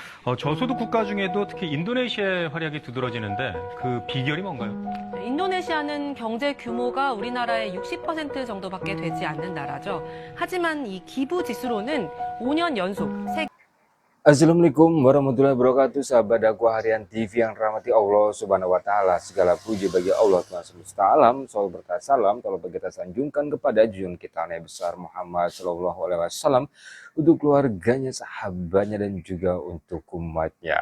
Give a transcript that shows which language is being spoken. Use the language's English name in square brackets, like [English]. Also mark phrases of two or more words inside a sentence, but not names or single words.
[Korean] 저소득 국가 중에도 특히 인도네시아의 활약이 두드러지는데 그 비결이 뭔가요? 인도네시아는 경제 규모가 우리나라의 60% 정도밖에 되지 않는 나라죠. 하지만 이 기부 지수로는 5년 연속 세계 [Arabic] السلام عليكم ورحمة الله وبركاته, [Indonesian] sahabat dakwah harian TV yang rahmati Allah [Arabic] سبحانه وتعالى. [Indonesian] Segala puji bagi Allah Tuhan semesta alam. Shalawat berkah salam telah kita sanjungkan kepada junjungan kita Nabi besar Muhammad [Arabic] صلى الله عليه وسلم, [Indonesian] untuk keluarganya, sahabatnya, dan juga untuk umatnya.